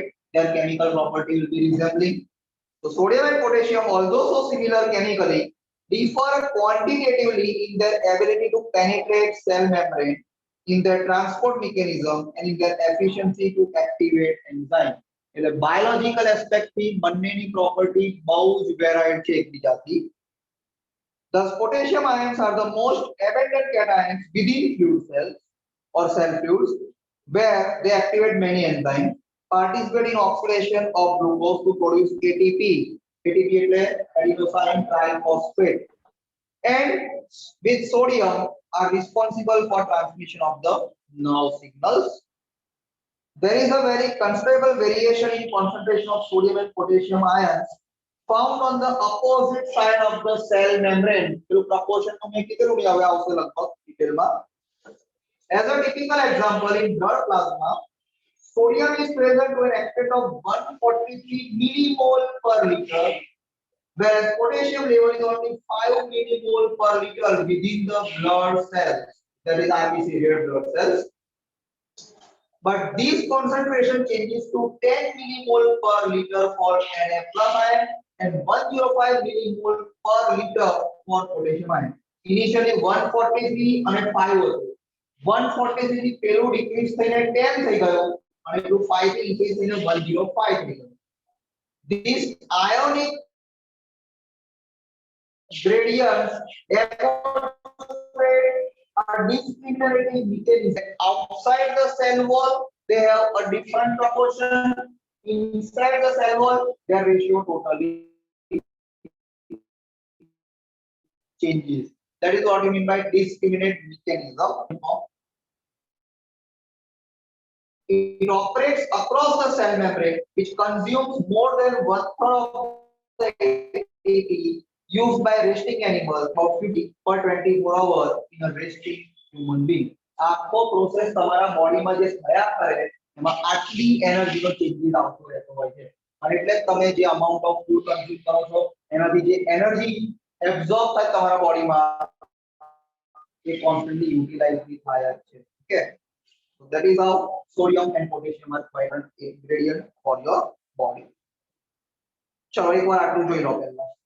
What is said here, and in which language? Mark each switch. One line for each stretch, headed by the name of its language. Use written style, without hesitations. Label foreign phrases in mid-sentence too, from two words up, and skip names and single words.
English: Their chemical property will be resembling. So sodium and potassium, although so similar chemically, differ quantitatively in their ability to penetrate cell membrane, in their transport mechanism, and in their efficiency to activate enzyme.
Gujarati: એટલે
English: biological aspect
Gujarati: થી બંનેની property બહુ જ varied છે એકબીજાથી.
English: Thus, potassium ions are the most abundant cations within fluid cells or cell fluids, where they activate many enzymes, participate in oxidation of glucose to produce ATP. ATP એટલે adenosine triphosphate, and with sodium are responsible for transmission of the nerve signals. There is a very considerable variation in concentration of sodium and potassium ions found on the opposite side of the cell membrane. तो proportion तो मैं कितने लोग आवे आवश्यक लगभग डिटेल में. As a typical example, in blood plasma, sodium is present to an extent of 143 millimole per liter, whereas potassium level is only 5 millimole per liter within the blood cells. That is RBC, red blood cells. But this concentration changes to 10 millimole per liter for Na plus ion and 105 millimole per liter for potassium ion. Initially 143 and 5 was 143
Gujarati: થી પેલું decrease થઈને 10 થઈ ગયો અને પેલું 5 થી increase થઈને 105 થઈ ગયો.
English: This ionic gradients demonstrate a discriminating mechanism. Outside the cell wall, they have a different proportion. Inside the cell wall, their ratio totally changes. That is what you mean by discriminate mechanism. It operates across the cell membrane, which consumes more than 1/3 of the ATP used by resting animals, about 50 per 24 hours in a resting human being.
Gujarati: આખો પ્રોસેસ તમારા બોડીમાં જે થયા કરે એમાં આટલી એનર્જીનો ચેન્જીસ આવતો રહેતો હોય છે અને એટલે તમે જે
English: amount of food
Gujarati: કન્ઝ્યુમ કરો છો એનાથી જે એનર્જી એબ્સોર્બ થાય તમારા બોડીમાં એ કોન્સ્ટન્ટલી યુટિલાઇઝ થાય છે.
English: ઓકે, so that is how sodium and potassium are quite an ingredient for your body.
Gujarati: ચલો એકવાર આટલું જોઈ લો પહેલા.